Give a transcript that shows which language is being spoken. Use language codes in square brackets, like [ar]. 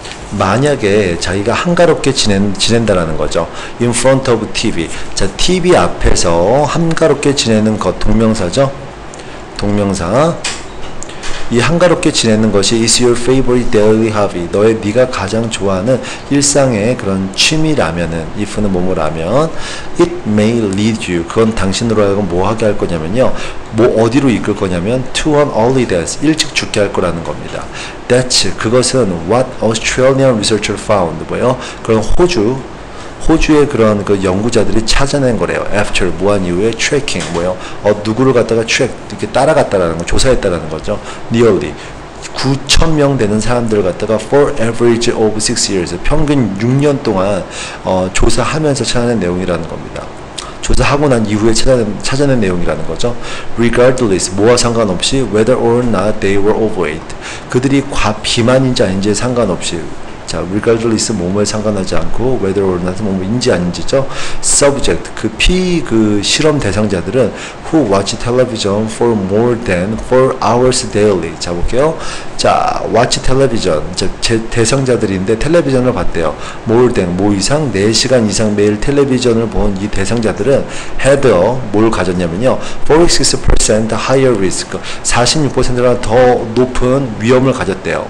[ko] 만약에 자기가 한가롭게 지낸다라는 거죠. [en] In front of TV. [ko] 자, TV 앞에서 한가롭게 지내는 것, 동명사죠. 동명사. 이 한가롭게 지내는 것이 [en] is your favorite daily hobby. [ko] 네가 가장 좋아하는 일상의 그런 취미라면은, if는 뭐뭐라면, [en] it may lead you. [ko] 그건 당신으로 하여금 뭐 하게 할 거냐면요. 뭐 어디로 이끌 거냐면 [en] to an early death. [ko] 일찍 죽게 할 거라는 겁니다. [en] That's, [ko] 그것은 [en] what Australian researcher found. [ko] 뭐예요? 그런 호주의 그런 그 연구자들이 찾아낸 거래요. [en] After [ko] 뭐한 이후에 [en] tracking [ko] 뭐예요? 누구를 갖다가 이렇게 따라갔다라는 거, 조사했다라는 거죠. [en] Nearly [ko] 9,000명 되는 사람들을 갖다가 [en] for average of 6 years [ko] 평균 6년 동안 조사하면서 찾아낸 내용이라는 겁니다. 조사하고 난 이후에 찾아낸 내용이라는 거죠. [en] Regardless, [ko] 뭐와 상관없이 [en] whether or not they were overweight. [ko] 그들이 비만인지 아닌지에 상관없이. 자, regardless 뭐뭐에 상관하지 않고 [en] whether or not [ko] 뭐뭐인지 아닌지죠. [en] subject [ko] 그 실험 대상자들은 [en] who watch television for more than 4 hours daily. [ko] 자, 볼게요. 자, watch television. 제 대상자들인데 텔레비전을 봤대요. [en] more than [ko] 뭐 이상 4시간 이상 매일 텔레비전을 본 이 대상자들은 [en] had [ko] 뭘 가졌냐면요. [en] 46% higher risk. [ko] 46%나 더 높은 위험을 가졌대요.